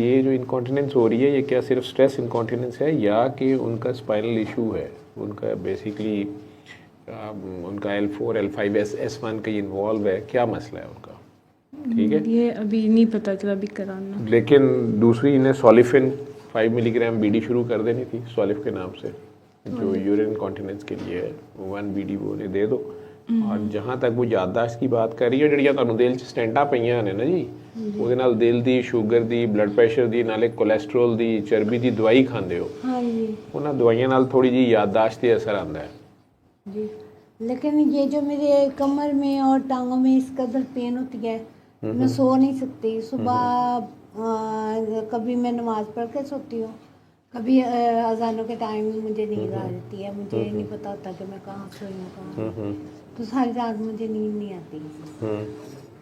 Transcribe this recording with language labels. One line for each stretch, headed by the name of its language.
Hindi: ये जो इनकॉन्टिनेंस हो रही है, ये क्या सिर्फ स्ट्रेस इनकॉन्टिनेंस है या कि उनका स्पाइनल इशू है, उनका बेसिकली उनका L4 L5 S1 कहीं इन्वॉल्व है, क्या मसला है उनका? ठीक है, ये अभी नहीं पता चला, अभी कराना। लेकिन दूसरी इन्हें सॉलिफिन 5 मिलीग्राम बीडी शुरू कर देनी थी, सॉलिफ के नाम से, जो यूरिन कॉन्टिनेंस के लिए है, 1 बीडी वो उन्हें दे दो। और जहाँ तक वो याददाश्त की बात कर रही है,
Punjabi: ਜਿਹੜੀਆਂ ਤੁਹਾਨੂੰ ਦਿਲ 'ਚ ਸਟੈਂਟਾਂ ਪਈਆਂ ਨੇ ਨਾ ਜੀ, ਉਹਦੇ ਨਾਲ ਦਿਲ ਦੀ, ਸ਼ੂਗਰ ਦੀ, ਬਲੱਡ ਪ੍ਰੈਸ਼ਰ ਦੀ, ਨਾਲੇ ਕੋਲੇਸਟ੍ਰੋਲ ਦੀ, ਚਰਬੀ ਦੀ ਦਵਾਈ ਖਾਂਦੇ ਹੋ,
Hindi: हाँ जी
Punjabi: ਉਹਨਾਂ ਦਵਾਈਆਂ ਨਾਲ ਥੋੜੀ ਜੀ याददाश्त ਤੇ असर आंदा है।
Hindi: जी। लेकिन ये जो मेरे कमर में और टांगों में इस कदर पेन होती है, मैं सो नहीं सकती। सुबह कभी मैं नमाज पढ़ के सोती हूँ, कभी अजानों के टाइम मुझे नींद आ जाती है, मुझे नहीं पता होता कि मैं कहाँ सोई हूँ कहाँ, तो सारी रात मुझे नींद नहीं आती।